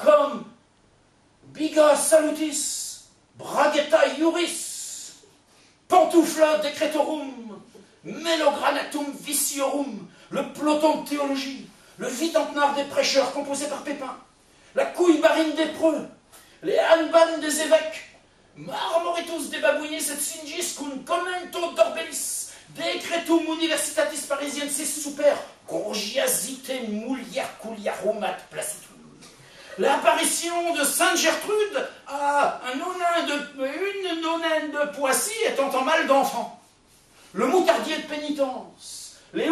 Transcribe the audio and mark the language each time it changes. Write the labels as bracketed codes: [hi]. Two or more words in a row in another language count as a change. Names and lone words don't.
[la] comme Biga Salutis, Braguetta Iuris, Pantoufla Decretorum, Melogranatum Viciorum, [fr] le peloton de théologie, le Videntenard des prêcheurs composé par Pépin, la couille barine des preux, les hanban des évêques, Marmoritus des babouillis et [la] singis cum commento [fr] d'orbelis, [la] decretum universitatis parisiensis super, gorgiasite mulierculiarum ad placitum. [fr] L'apparition de Sainte Gertrude à une nonaine de Poissy étant en mal d'enfant. Le moutardier de pénitence, les